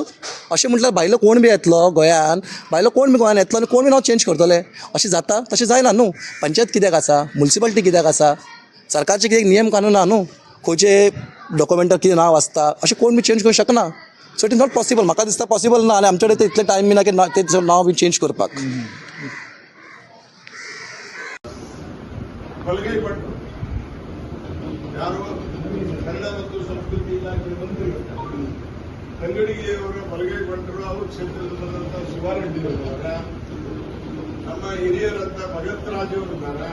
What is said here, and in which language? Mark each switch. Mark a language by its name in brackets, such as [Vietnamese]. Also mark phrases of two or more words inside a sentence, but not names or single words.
[Konkani] अशें म्हटल्यार भायलो कोण बी येतलो गोंयान, येतलो आनी कोण बी नांव चेंज करतले? अशें जाता? तशें जायना न्हू. पंचायत कित्याक आसा, म्युनिसिपालिटी कित्याक आसा, सरकारचे कितें नियम कानून आहा न्हू. खंयचे डॉक्युमेंटार कितें नांव आसता, अशें कोण बी चेंज करूंक शकना. [English] So it is not possible. [Konkani] म्हाका दिसता पॉसिबल ना. आनी आमचे कडेन इतले टायम बी ना की तें नांव बी चेंज करपाक. [Kannada] ಬಲಗೈ ಭಟ್ರು ಯಾರು ಕನ್ನಡ ಮತ್ತು ಸಂಸ್ಕೃತಿ ಇಲಾಖೆ ಮಂತ್ರಿ ತಂಗಡಿಗೆಯವರ ಬಲಗೈ ಭಟ್ರು ಅವರು ಕ್ಷೇತ್ರದಲ್ಲಿ ಬಂದಂಥ ಶಿವಾರೆಡ್ಡಿಯವರ ನಮ್ಮ ಹಿರಿಯರಂತ ಭಗತ್ ರಾಜ್ ಅವರಿದ್ದಾರೆ.